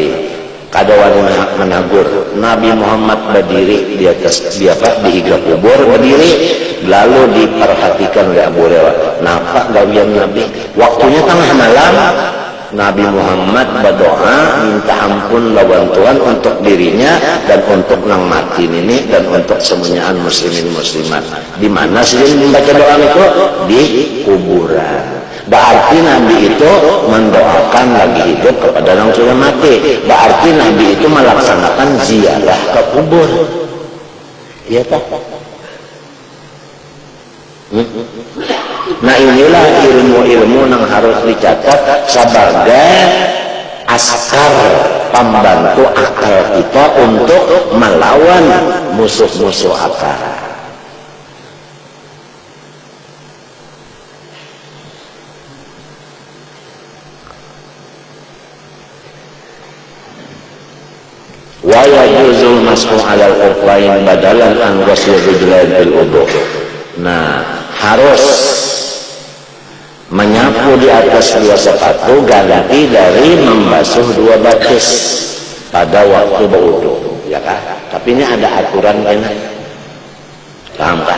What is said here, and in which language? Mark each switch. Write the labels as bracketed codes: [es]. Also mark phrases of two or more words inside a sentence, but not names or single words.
[id] Kadawan menagur Nabi Muhammad berdiri di atas di higla kubur berdiri, lalu diperhatikan oleh Abu Hurairah. [bjn] Nampak gawian Nabi waktunya tengah malam, Nabi Muhammad berdoa minta ampun lawan Tuhan untuk dirinya dan untuk nang mati ini dan untuk semuanya muslimin muslimat. [id] Di mana sih membaca doa itu? Di kuburan. Berarti Nabi itu mendoakan lagi hidup kepada yang sudah mati. Berarti Nabi itu melaksanakan ziarah ke kubur. Iya tak? Nah inilah ilmu-ilmu yang harus dicatat sebagai askar pembantu akal kita untuk melawan musuh-musuh akal. [ar] ويجوز المسح على الخفين بدلا عن غسل الرجلين بالوضوء. [id] Nah, harus menyapu di atas dua sepatu ganti dari membasuh dua batis pada waktu berwudu, ya kan? Tapi ini ada aturan kan? Paham kan?